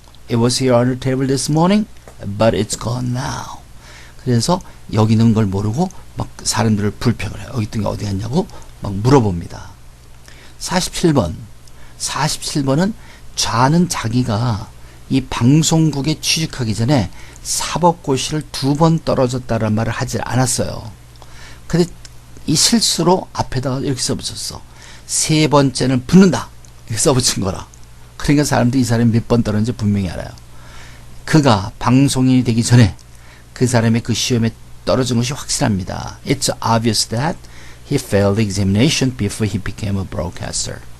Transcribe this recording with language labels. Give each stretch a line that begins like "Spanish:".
English: It was here on the table this morning, but it's gone now.
Korean: 그래서 여기 있는 걸 모르고 막 사람들을 불평을 해요. 여기 있던 게 어디 갔냐고 막 물어봅니다. 47번은 좌는 자기가 이 방송국에 취직하기 전에 사법고시를 2번 떨어졌다는 말을 하지 않았어요. 근데 이 실수로 앞에다가 이렇게 써붙였어. 3번째는 붙는다. 이렇게 써붙인 거라. 그러니까 사람들이 이 사람이 몇 번 떨어졌는지 분명히 알아요. 그가 방송인이 되기 전에 그 사람의 그 시험에 떨어진 것이 확실합니다.
English: It's obvious that he failed the examination before he became a broadcaster.